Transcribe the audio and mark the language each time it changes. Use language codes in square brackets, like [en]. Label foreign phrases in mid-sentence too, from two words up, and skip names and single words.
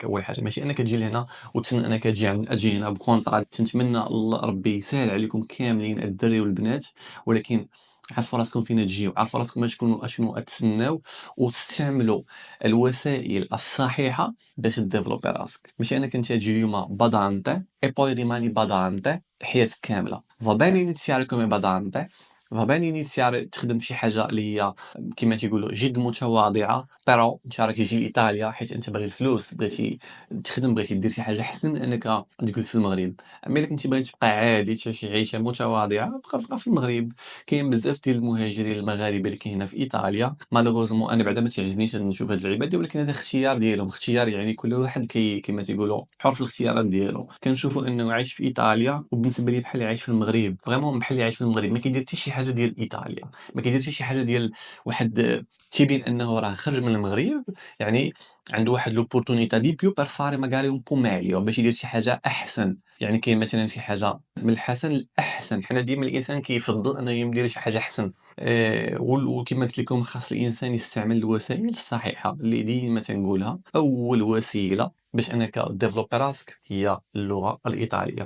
[ar] اول حاجه ماشي انك تجي لهنا وتسنى انك تجي هنا بكونطرا. تنتمنى الله ربي يسهل عليكم كاملين الدري والبنات، ولكن عرفوا راسكم فين تجيو، عرفوا راسكم اشنو تسناو، وتستعملوا الوسائل الصحيحة باش ديفلوبي راسك، ماشي انك انت تجي اليوم بدانتي [it] e poi rimani badante [ar] حياتك كاملة. [it] va bene iniziare come badante، va bene iniziare [ar] تخدم فشي حاجة اللي هي كيما تيقولوا جد متواضعة، pero انت راك تجي لإيطاليا حيت انت باغي الفلوس، بغيتي تخدم، بغيتي دير شي حاجة أحسن من انك تجلس في المغرب. اما الا كنتي باغي تبقى عادي تعيش عيشة متواضعة، بقى في المغرب. كاين بزاف ديال المهاجرين المغاربه اللي كاينه في ايطاليا، مالوغوزمون انا بعدا ما تعجبنيش نشوف هاد اللعيبه دي، ولكن هذا اختيار ديالهم، اختيار يعني كل واحد كيما تيقولوا حر في الاختيارات ديالو. كنشوفوا انه عايش في ايطاليا وبالنسبه لي بحال عايش في المغرب، فريمون بحال عايش في المغرب، ما كيدير حتى شي حاجه ديال ايطاليا، ما كيدير حتى شي حاجه ديال واحد تيبين انه راه خرج من المغرب، يعني عنده واحد [it] l'opportunità di più per fare magari un po' meglio [ar] باش يدير شي حاجه احسن. يعني كاين مثلا شي حاجه من الحسن للاحسن، حنا ديما الانسان كيفضل انه يدير شي حاجه احسن. وكما قلت لكم خاص الانسان يستعمل الوسائل الصحيحه اللي ديما تنقولها. اول وسيله باش انك ديفلوبي راسك هي اللغه الايطاليه.